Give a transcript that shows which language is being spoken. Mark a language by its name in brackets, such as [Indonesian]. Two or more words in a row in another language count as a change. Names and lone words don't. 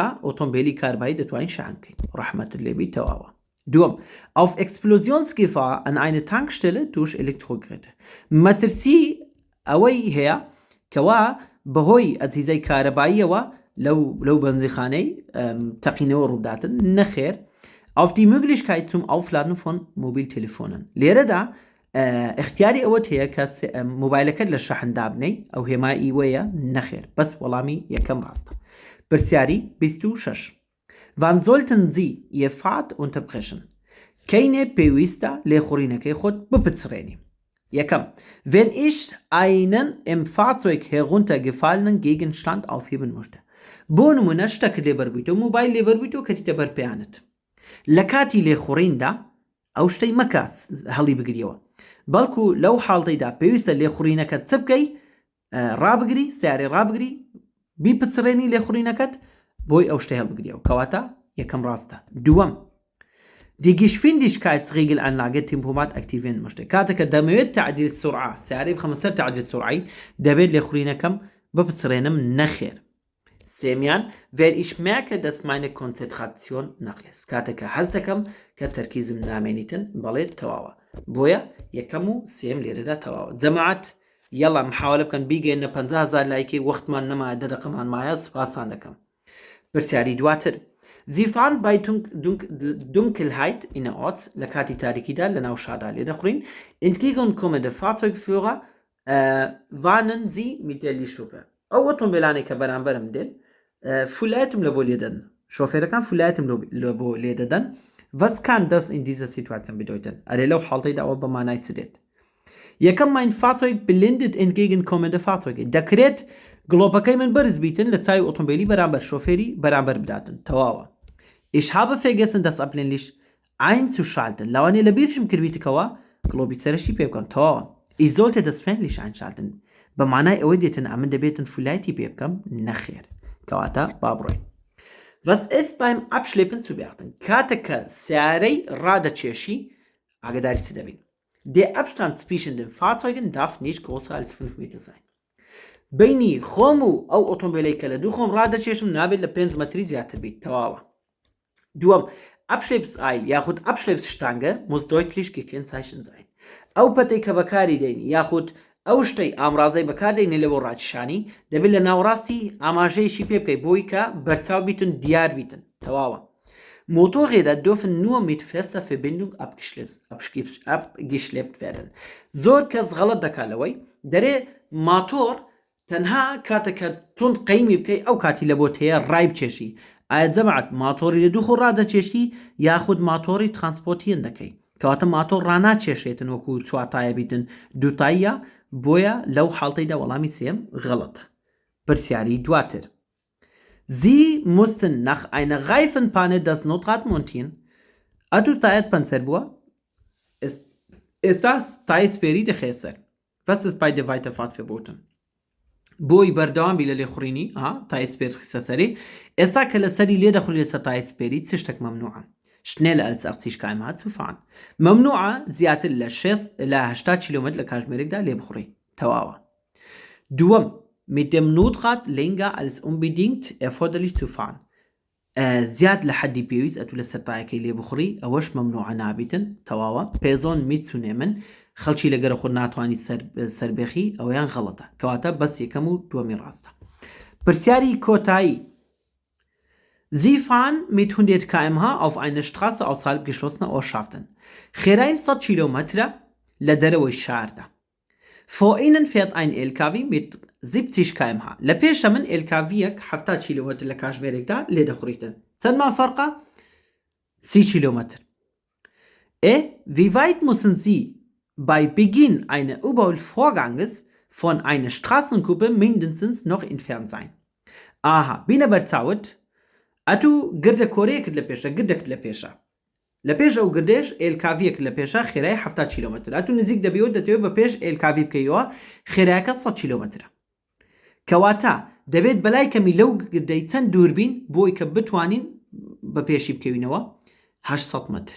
[Central Kurdish] ئۆتۆمبیلی کاربایی دەتوانین شان بکەین ڕەحمەت لێبی تەواوە دووەم [German] Auf Explosionsgefahr an eine Tankstelle durch Elektrogeräte [Central Kurdish] مەترسی ئەوەی هەیە کەوا بەهۆی ئەجهیزەی کارەباییەوە لەو بەنزیخانەی تەقینەوە ڕووداتن نەخێر [German] Auf die Möglichkeit zum Aufladen von Mobiltelefonen [Central Kurdish] لێرەدا اختیاری ئەوەت هەیە کە مۆبایلەکەت لە شەحن دابنەی ئەو هێمایی وەیە نەخێر بەس وەڵامی یەکەم ڕاستە. پرسیاری 26 [German] Wann sollten Sie Ihr Fahrrad unterbrechen? [Central Kurdish] Keine پێویستە لێخوڕینەکەی خۆت بپچڕێنی. [German] یەکەم Wenn ich einen im Fahrzeug heruntergefallenen Gegenstand aufheben möchte. [Central Kurdish] بۆ نمونە شتەکە لێبەربوویتەوە موبایل لێبەربوویتەوە کەتیتە بەر پێیانت. لە کاتی لێخوڕیندا ئەو شتەی مەکە هەڵی بگریەوە. بەڵکو لەو حاڵتەیدا پێویستە لێخوڕینەکەت چ بکەی ڕابگری سیارێ ڕابگری بیپچڕێنی لێخوڕینەکەت بۆی ئەو شتەی هەڵبگریەوە کەواتە یەکەم ڕاستە. [German] دووەم Die Geschwindigkeitsregelanlage Tempomat aktivieren möchte. [Central Kurdish] کاتێککە دەمەوێت تعدیل سرعە سیارەی بخەمە سەر تعدیل سرعی دەبێت لێخوڕینەکەم بپچڕێنم نەخێر. [German] سێمیان Wenn ich merke, dass meine Konzentration nachlässt. [Central Kurdish] کاتێککە هەست دەکەم کە تەرکیزم نامێنیتن بەڵێت تەواوە. بۆیە یەکەم و سێم لێرەدا تەواوە. جەماعەت یەڵا محاولە بکەن بیگەێنە 50,000 لایکی وەختمان نەمایە 10 دقەمان مایە سوپاسان دەکەم. پرسیاری دواتر [German] Sie fahren bei Dunkelheit innerorts [Central Kurdish] لە کاتی تاریکیدا لە ناو شاردا لێ دەخورین. [German] Entgegenkommende Fahrzeugführer warnen Sie mit der Lichthupe. [Central Kurdish] ئەو ئۆتۆمبیلانێک کە بەرامبەرم دێن فولایەتم لە بۆ لێدەن. شۆفێرەکان فولایەتم لە بۆ لێ دەدەن. [German] Was kann das in dieser Situation bedeuten? [Central Kurdish] ئەرێ لەو حاڵتەیدا ئەوە بە مانای چ دێت؟ [German] یەکەم mein Fahrzeug blindet entgegenkommende Fahrzeuge. [Central Kurdish] دەکرێت گڵۆپەکەی من بەرز بیتن لە چاوی ئۆتۆمبیلی بەرامبەر شۆفێری بەرامبەر بداتن. تەواوە. [German] Ich habe vergessen das Abblendlicht einzuschalten. [Central Kurdish] لەوانەیە لە بیرشم کردویتکەوە گڵۆبی سەرشی پێ بکەم. تەواوە. [German] Ich sollte das Fernlicht einschalten. [Central Kurdish] بە مانای ئەوەی دێتن ئەمن دەبێتن فولایەتی پێ بکەم نەخێر. کەواتە با بڕۆین. [German] Was ist beim Abschleppen zu beachten? [Central Kurdish] کاتێککە سیارەی ڕادەچێشی ئاگاداری چ دەبین. [German] Der Abstand zwischen den Fahrzeugen darf nicht größer als 5 Meter sein. [Central Kurdish] بینی خۆم و ئەو ئۆتۆمبیلەی کە لە دوو خۆم ڕادەچێشم نابێت لە 5 مەتری زیاتر بیت. تەواوە. دووەم [German] Abschleppseil یاخود Abschleppstange muss deutlich gekennzeichnet sein. [Central Kurdish] ئەو پەتەی کە بەکاری دێنی یاخود ئەو شتەی ئامرازەی بەکاردێنێ لە بۆ ڕاکێشانی دەبێت لە ناوڕاستی ئاماژەیەشی پێ بکەیت بۆی کە بەرچاو بیتن دیار بیتن. تەواوە. [German] Motorräder dürfen nur mit fester Verbindung abgeschleppt werden. [Central Kurdish] زۆر کەس غەڵەت دەکات لەوەی دەرێ ماتۆر تەنها کاتێککە تند قەیمی بکەی ئەو کاتی لە بۆ تەیە ڕای بچێشی. ئایا جەماعەت ماتۆری لە دوو خۆ ڕادەچێشی یاخود ماتۆری ترانسپۆرتیان دەکەی کەواتە ماتۆر ڕاناچێشێتن وەکو چوارتایە بیتن دووتاییە بۆیە لەو حاڵتەیدا وەڵامی سێم غەڵەتە. پرسیاری دواتر [German] Sie mussten nach einer Reifenpanne das Notrad montieren. [Central Kurdish] ئەتو تایەت پەنچەر بووە ئێستا تایسپێری دەخێسەر. [German] Was ist bei der Weiterfahrt verboten? [Central Kurdish] بۆی بەردەوامی لە لێخوڕینی تایسپێر خسە سەری ئێستا کە لە سەری لێ دەخوری لەسەر تایسپێری چ شتێک مەمنوعە. [German] Schnell als 80 km/h zu fahren. [Central Kurdish] مەمنوعە زیاتر لە 80 کیلومتر لە کاتژمێرێکدا لێ بخوڕی. تەواوە. [German] دووەم mit dem Notrad länger als unbedingt erforderlich zu fahren. [Central Kurdish] زیاد لە حەدی پێویست ئەتو لە سەر تایەکەی لێ بخوڕی ئەوەش مەمنوعە نابیتن. تەواوە. [German] Person mitzunehmen [Central Kurdish] خەڵکی لەگەرە خۆ ناتوانانی سەربێخی ئەویان غەڵەتە. کەواتە بەس یەکەم و دووەمی ڕاستە. پرسیاری کۆتایی [German] Sie fahren mit 100 km/h auf eine Straße außerhalb geschlossener Ortschaften. [Central Kurdish] خێرایی 100 کیلۆمەترە لە دەرەوەی شاردا. [German] Vor Ihnen fährt ein LKW mit 70 km/h. [Central Kurdish] لە پێشە من LKW-یەک 70 کیلۆمەتر لە کاتژمێرێکدا لێ دەخوڕیتن. چەندمان فەرقە؟ 30 کیلۆمەتر. [German] Wie weit müssen Sie bei Beginn eines Überholvorganges von einer Straßengruppe mindestens noch entfernt sein? [Central Kurdish] Aha, بینە بەرچاوت ئەتو گردە کۆرەیەکت لە پێشە گردەکت لە پێشە. لە پێش ئەو گردێش LKV-یەک لە پێشە خێرای 70 کیلۆمەتر. ئەتو نزیک دەبیەوە دەتەوێت بە پێش LKV بکەیەوە خێرایەکە 100 کیلۆمەترە. کەواتە دەبێت بەلای کەمی لەو گردەی چەند دووربین بۆی کە بتوانین بە پێشی بکەوینەوە 800 متر.